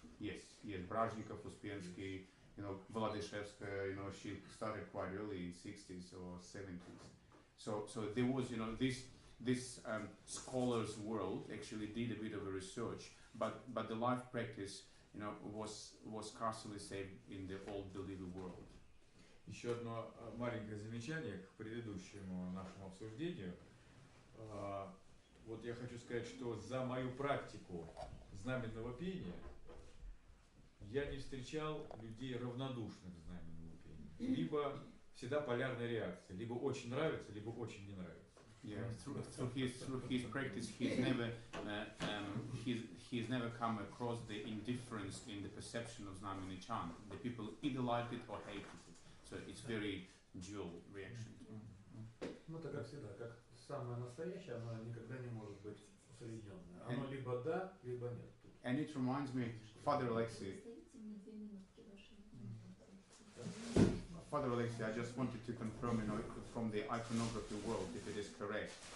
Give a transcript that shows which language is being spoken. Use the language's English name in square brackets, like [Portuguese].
[English] Yes, Brazhnikov, Uspensky, Vladishevskaya, she started quite early in 60s or 70s. So there was, this scholars' world actually did a bit of a research, but the life practice, was scarcely saved in the old believer world. [Russian] Еще одно маленькое замечание к предыдущему нашему обсуждению. Я хочу сказать, что за мою практику знаменного пения я не встречал людей равнодушных к знаменному пению. Либо всегда полярная реакция, либо очень нравится, либо очень не нравится. [English] Yeah, through his practice, he's never come across the indifference in the perception of Znamenny chant. The people either liked it or hated it. So it's very dual reaction. [Russian] Это как всегда, как самое настоящее, оно никогда не может быть усредненное. Оно либо да, либо нет. [English] And it reminds me, Father Alexei, I just wanted to confirm, from the iconography world, if it is correct.